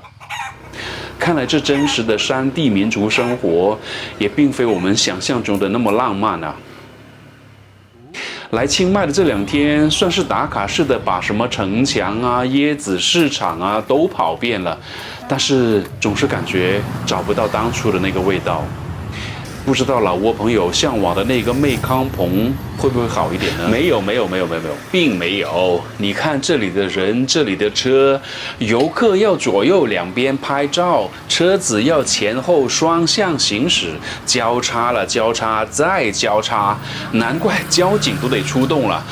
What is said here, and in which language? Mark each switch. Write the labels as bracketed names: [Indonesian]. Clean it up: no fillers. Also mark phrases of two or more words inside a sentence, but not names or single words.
[Chinese] 看來這真實的山地民族生活也並非我們想象中的那麼浪漫啊。來清邁的這2天算是打卡式的把什麼城牆啊、椰子市場啊都跑遍了，但是總是感覺找不到當初的那個味道。不知道老撾朋友向往的那個妹康棚會不會好一點呢？沒有，並沒有。你看這裡的人，這裡的車，遊客要左右兩邊拍照，車子要前後雙向行駛，交叉了交叉再交叉，難怪交警都得出動了。